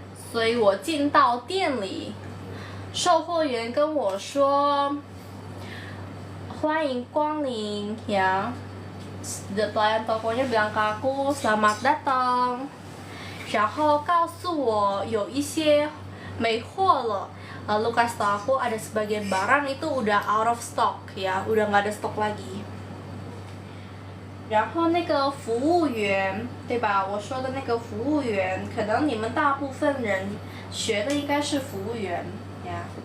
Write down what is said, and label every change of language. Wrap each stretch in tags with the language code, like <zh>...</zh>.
<zh>所以我进到店里，售货员跟我说：“欢迎光临。”</zh> <id>Ya, pelayan tokonya bilang ke aku selamat datang.</id> <zh>然后告诉我有一些没货了。</zh> <id>Lalu kasih tau aku ada sebagian barang itu udah</id> <en>out of stock</en> <id>ya, udah nggak ada stok lagi.</id> <zh>然后那个服务员，对吧？我说的那个服务员，可能你们大部分人学的应该是服务员ya.</zh>